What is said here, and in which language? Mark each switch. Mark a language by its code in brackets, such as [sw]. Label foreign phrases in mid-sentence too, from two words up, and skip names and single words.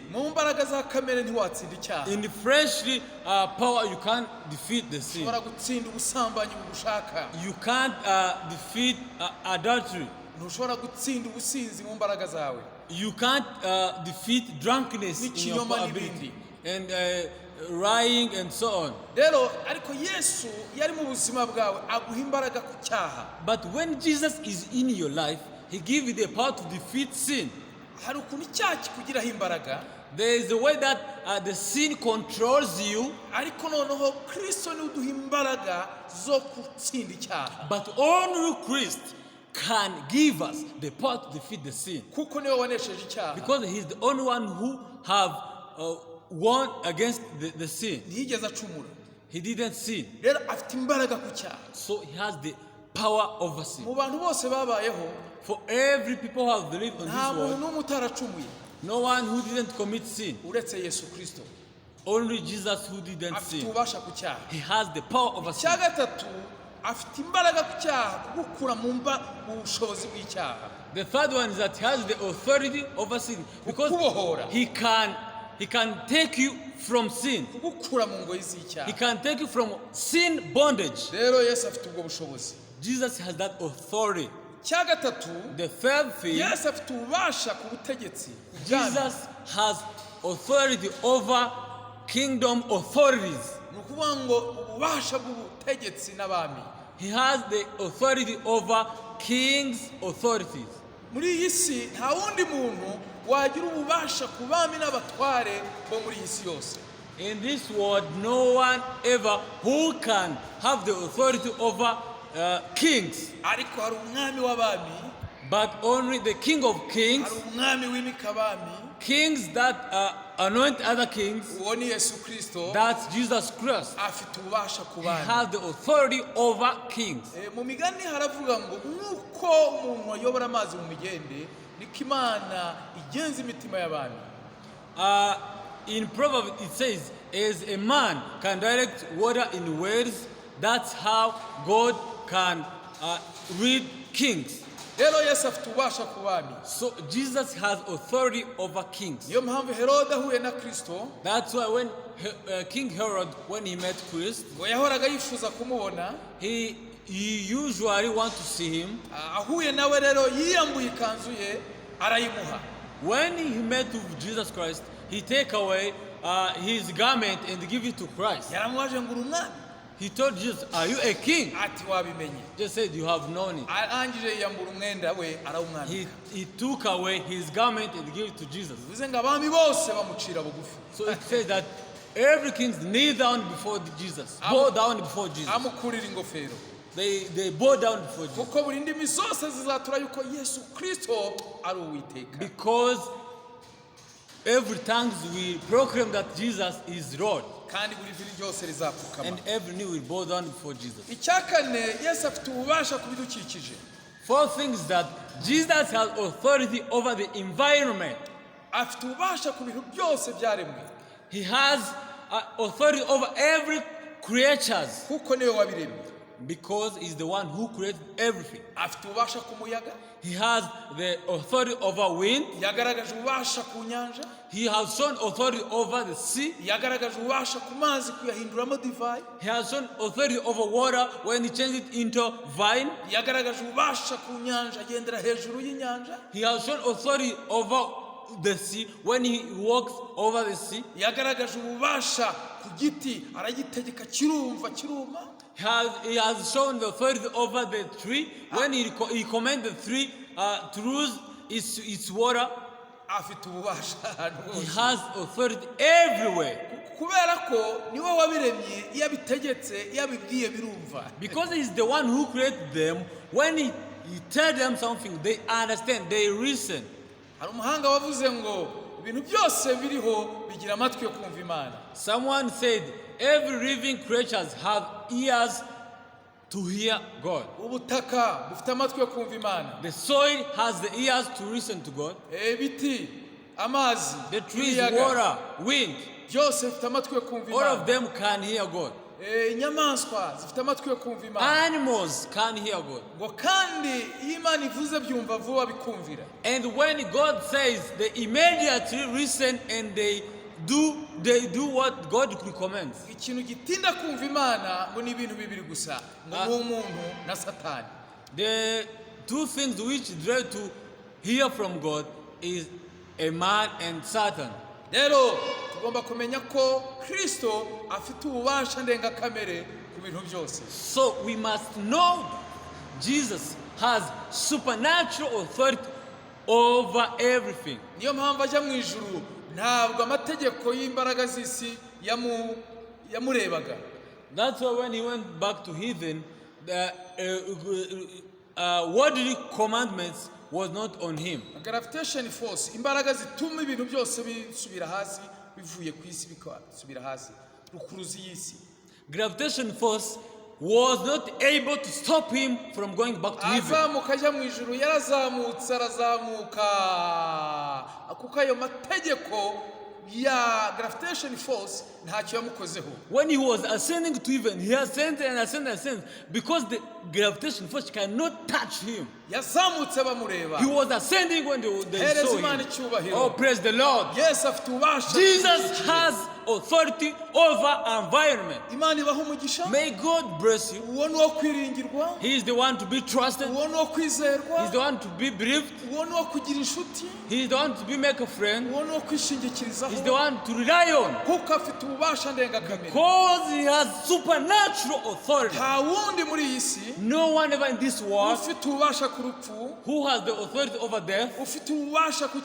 [rw] mu mbaraga za kamere ntiwatsinda icyaha [en] In the fleshly power, you can't defeat the sin. [rw] ushobora gutsinda ubusambanyi bugushaka [en] You can't defeat adultery. [rw] ntushobora gutsinda ubusinzi mu mbaraga zawe [en] You can't defeat drunkenness in your [rw] N'ikinyoma [en] ability. [rw] n'ibindi. [en] And lying and so on. [rw] rero ariko yesu yari mu buzima bwawe aguha imbaraga ku cyaha [en] But when Jesus is in your life, he gives you the power to defeat sin. [rw] hari ukuntu icyaha kikugiraho imbaraga [en] There is a way that the sin controls you, [rw] ariko noneho kristo niwe uduha imbaraga zo gutsinda icyaha [en] but only Christ can give us the power to defeat the sin. [rw] kuko niwe wanesheje icyaha [en] Because he's the only one who have won against the sin. [rw] ntiyigeze acumura [en] He didn't sin. [rw] rero afite imbaraga ku cyaha [en] So he has the power over sin. [rw] mu bantu bose babayeho [en] For every people who have lived on [rw] nta [en] this [rw] muntu [en] world, [rw] n'umwe utaracumuye [en] no one who didn't commit sin. [rw] uretse yesu kristo [en] Only Jesus who didn't [rw] afite [en] sin. [rw] ububasha ku cyaha [en] He has the power over sin. [rw] icya gatatu afite imbaraga ku cyaha kugukura mu bushobozi bw'icyaha [en] The third one is that he has the authority over sin because [rw] kukubohora [en] he can take you from sin. [rw] kugukura mu ngoyi [en] He [rw] z'icyaha [en] can take you from sin bondage. [rw] rero yesu afite ubwo bushobozi [en] Jesus has that authority. [rw] icya gatatu [en] The third thing, [rw] yesu afite ububasha ku butegetsi ku bwami. [en] Jesus has authority over kingdom authorities. [rw] ni ukuvuga ngo ububasha bw'ubutegetsi n'abami [en] He has the authority over kings' authorities. [rw] muri iyi si nta wundi muntu wagira ububasha ku bami n'abatware bo muri iyi si yose [en] In this world, no one ever who can have the authority over kings, [rw] ariko hari umwami w'abami [en] but only the King of Kings, [rw] hari umwami w'imika abami [en] kings that anoint other kings. [rw] uwo ni yesu kirisito [en] That's Jesus Christ. [rw] afite ububasha ku [en] He [rw] bami [en] has the authority over kings. [rw] mu migani haravuga ngo nk'uko umuntu ayobora amazi mu migende niko imana igenza imitima y'abami [en] in Proverbs it says, as a man can direct water in wells, that's how God can lead kings. [rw] rero yesu afite ububasha ku bami. [en] So Jesus has authority over kings. [rw] niyo mpamvu herode ahuye na kristo, [en] That's why when King Herod, when he met Christ, [rw] ngo yahoraga yifuza kumubona. [en] he usually want to see him. [rw] ahuye nawe rero yiyambuye ikanzu ye arayimuha. [en] When he met with Jesus Christ, he take away his garment and give it to Christ. [rw] yaramubaje ngo uri umwami? [en] He told Jesus, are you a king? [rw] ati wabimenye. [en] Jesus said, you have known it. [rw] arangije yiyambura umwenda we arawumwambika. [en] He took away his garment and gave it to Jesus. [rw] bivuze ngo abami bose bamucira bugufi. [en] So it says that every king kneel down before Jesus, bow down before Jesus. [rw] amukurira ingofero. [en] They bow down before Jesus. [rw] kuko buri ndimi zose zizatura yuko yesu kristo ari uwiteka. [en] Because every tongue will proclaim that Jesus is Lord, [rw] kandi buri viri ryose rizapfukama. [en] and every knee will bow down before Jesus. [rw] icya kane, yesu afite ububasha ku bidukikije. [en] Fourth thing is that Jesus has authority over the environment. [rw] afite ububasha ku bintu byose byaremwe. [en] He has authority over every creatures [rw] kuko niwe wabiremye. [en] because he's the one who created everything. [rw] afite ububasha ku muyaga. [en] He has the authority over wind. [rw] yagaragaje ububasha ku nyanja. [en] He has shown authority over the sea. [rw] yagaragaje ububasha ku mazi kuyahinduramo divayi. [en] He has shown authority over water when he changed it into vine. [rw] yagaragaje ububasha ku nyanja agendera hejuru y'inyanja. [en] He has shown authority over the sea when he walks over the sea. [rw] yagaragaje ububasha ku giti aragitegeka kirumva kiruma. [en] He has shown the authority over the tree when he commanded the tree to lose its water. [rw] afite ububasha ahantu [en] He [rw] hose. [en] has authority everywhere. [rw] kubera ko niwe wabiremye, iyo abitegetse iyo abibwiye birumva. [en] Because he's the one who created them. When he tell them something, they understand, they listen. [rw] hari umuhanga wavuze ngo ibintu byose biriho bigira amatwi yo kumva Imana. [en] Someone said, every living creatures have ears to hear God. [rw] ubutaka bufite amatwi yo kumva Imana. [en] The soil has the ears to listen to God. [rw] ibiti, amazi, [en] The trees, [rw] ibiyaga, [en] water, wind, [rw] byose bifite amatwi yo kumva [en] all of [rw] Imana. [en] them can hear God. [rw] inyamaswa zifite amatwi yo kumva Imana. [en] Animals can hear God. [rw] ngo kandi iyo Imana ivuze byumva vuba bikumvira. [en] And when God says, they immediately listen and they do what God recommends. [rw] ikintu gitinda kumva Imana ngo ni ibintu bibiri gusa, ngo ni umuntu na Satani. [en] The two things which try to hear from God is a man and Satan. [rw] rero tugomba kumenya ko Kristo afite ububasha ndengakamere ku bintu byose. [en] So we must know that Jesus has supernatural authority over everything. [rw] niyo mpamvu ajya mu ijuru ntabwo amategeko y'imbaraga z'isi yamurebaga. [en] That's why when he went back to heaven, the worldly commandments was not on him. gravitation force, [rw] imbaraga zituma ibintu byose bisubira hasi bivuye ku isi bikasubira hasi, rukuruzi y'isi. [en] Gravitation force was not able to stop him from going back to heaven. [rw] azamuka ajya mu ijuru, yarazamutse arazamuka, kuko ayo mategeko ya [en] gravitation force [rw] ntacyo yamukozeho. [en] When he was ascending to heaven, he ascended and ascended and ascended because the gravitation force cannot touch him. [rw] yazamutse bamureba. [en] He was ascending when they [rw] hereza [en] saw [rw] Imana [en] him. [rw] icyubahiro. [en] Oh, praise the Lord. [rw] yesu afite ububasha. [en] Jesus has authority over environment. [rw] Imana ibaha umugisha. [en] May God bless you. [rw] uwo ni uwo kwiringirwa, [en] He is the one to be trusted. [rw] uwo ni uwo kwizerwa, [en] He is the one to be believed. [rw] uwo ni uwo kugira inshuti, [en] He is the one to be make a friend. [rw] uwo ni uwo [en] He [rw] kwishingikirizaho, [en] is the one to rely on. [rw] kuko afite ububasha ndengakamere. [en] Because he has supernatural authority. [rw] nta wundi muri iyi si [en] No one ever in this world [rw] ufite ububasha ku rupfu, [en] who has the authority over death, [rw] ufite ububasha ku